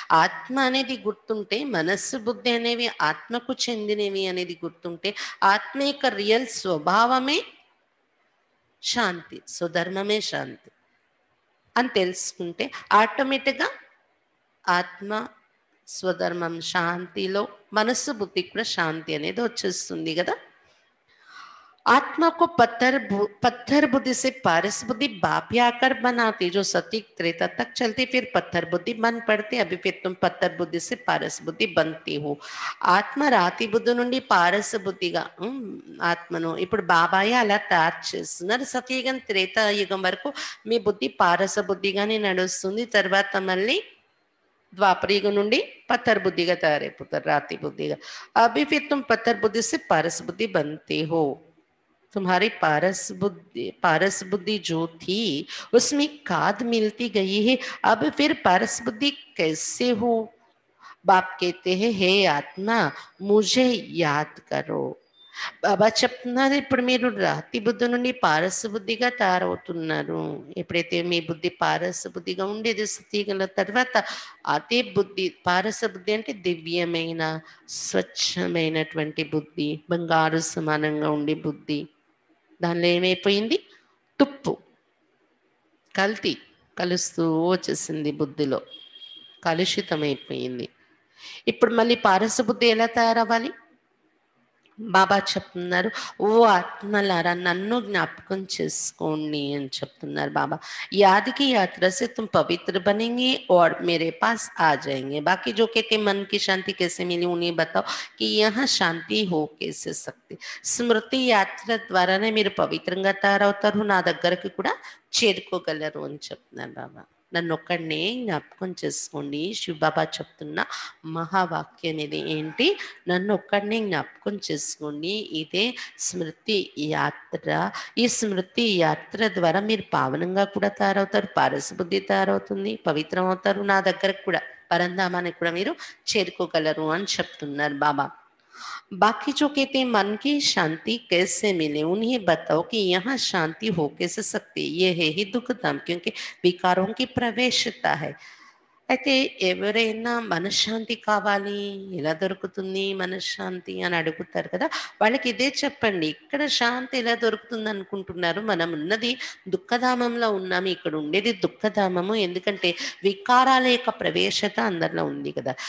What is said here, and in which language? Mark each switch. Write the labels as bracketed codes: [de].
[te] ఆత్మ అనేది గుర్తుంటే, మనస్సు బుద్ధి అనేవి ఆత్మకు చెందినవి అనేది గుర్తుంటే, ఆత్మ యొక్క రియల్ స్వభావమే శాంతి, స్వధర్మమే శాంతి అని తెలుసుకుంటే ఆటోమేటిక్గా ఆత్మ స్వధర్మం శాంతిలో మనస్సు బుద్ధి కూడా శాంతి అనేది వచ్చేస్తుంది కదా. [hi] आत्मा को पत्थर बुद्धि से पारस बुद्धि बाप आकर बनाती, जो सतीक त्रेता तक चलती, फिर पत्थर बुद्धि बन पड़ती, अभी फिर तुम पत्थर बुद्धि से पारस बुद्धि बनती हो. [te] ఆత్మ రాతి బుద్ధి నుండి పారస బుద్ధిగా ఆత్మను ఇప్పుడు బాబాయే అలా తయారు చేస్తున్నారు. సతయుగం త్రేతాయుగం వరకు మీ బుద్ధి పారస బుద్ధిగానే నడుస్తుంది. తర్వాత మళ్ళీ ద్వాపరయుగం నుండి పత్తర్ బుద్ధిగా తయారైపోతారు, రాతి బుద్ధిగా. [hi] అభి ఫిర్ తుమ్ పత్తర్ బుద్ధి से पारस बुद्धि बनते हो. तुम्हारी पारस बुद्धि जो थी उसमें खाद मिलती गई है. अब फिर पारस बुद्धि कैसे हो? बाप कहते हैं हे आत्मा मुझे याद करो. [te] బాబా చెప్తున్నారు ఇప్పుడు మీరు రాతి బుద్ధి నుండి పారస బుద్ధిగా తయారవుతున్నారు. ఎప్పుడైతే మీ బుద్ధి పారస బుద్ధిగా ఉండేది సతీగల తర్వాత అదే బుద్ధి, పారస బుద్ధి అంటే దివ్యమైన స్వచ్ఛమైనటువంటి బుద్ధి, బంగారు సమానంగా ఉండే బుద్ధి. దానిలో ఏమైపోయింది? తుప్పు, కల్తీ కలుస్తూ వచ్చేసింది, బుద్ధిలో కలుషితమైపోయింది. ఇప్పుడు మళ్ళీ పారస బుద్ధి ఎలా తయారవ్వాలి? బాబా చెప్తున్నారు ఓ ఆత్మలారా నన్ను జ్ఞాపకం చేసుకోండి అని చెప్తున్నారు బాబా. [hi] యాదకి యాత్ర से तुम पवित्र बनेंगे और मेरे पास आ जाएंगे. बाकी जो कहते मन की शांति कैसे मिली उन्हें बताओ कि यहाँ शांति हो कैसे सकती. [te] స్మృతి యాత్ర ద్వారానే మీరు పవిత్రంగా తయారవుతారు, నా దగ్గరకు కూడా చేరుకోగలరు అని చెప్తున్నారు బాబా. నన్ను ఒక్కడినే జ్ఞాపకం చేసుకోండి. శివబాబా చెప్తున్న మహావాక్యం ఇది ఏంటి? నన్ను ఒక్కడినే జ్ఞాపకం చేసుకోండి. ఇదే స్మృతి యాత్ర. ఈ స్మృతి యాత్ర ద్వారా మీరు పావనంగా కూడా తయారవుతారు, పారస బుద్ధి తయారవుతుంది, పవిత్రం అవుతారు, నా దగ్గరకు కూడా పరంధామానికి కూడా మీరు చేరుకోగలరు అని చెప్తున్నారు బాబా. [hi] बाकी जो कहते हैं मन की शांति कैसे मिले उन्हें बताओ कि यहाँ शांति हो कैसे सकती. ये है ही दुख धाम, क्योंकि विकारों की प्रवेशता है. [te] అయితే ఎవరైనా మనశ్శాంతి కావాలి, ఎలా దొరుకుతుంది మనశ్శాంతి అని అడుగుతారు కదా, వాళ్ళకి ఇదే చెప్పండి. ఇక్కడ శాంతి ఎలా దొరుకుతుంది అనుకుంటున్నారు? మనం ఉన్నది దుఃఖధామంలో ఉన్నాము, ఇక్కడ ఉండేది దుఃఖధామము. ఎందుకంటే వికారాల యొక్క ప్రవేశత అందరిలో ఉంది కదా.